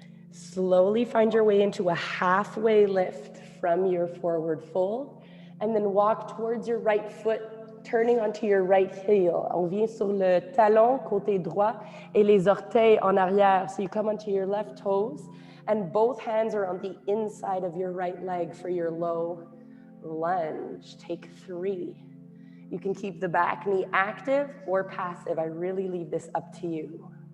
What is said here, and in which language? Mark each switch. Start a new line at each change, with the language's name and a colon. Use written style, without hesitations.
English: Slowly find your way into a halfway lift from your forward fold, and then walk towards your right foot, turning onto your right heel.
French: On vient sur le talon, côté droit, et les orteils en arrière.
English: So you come onto your left toes, and both hands are on the inside of your right leg for your low lunge. Take 3. You can keep the back knee active or passive. I really leave this up to you.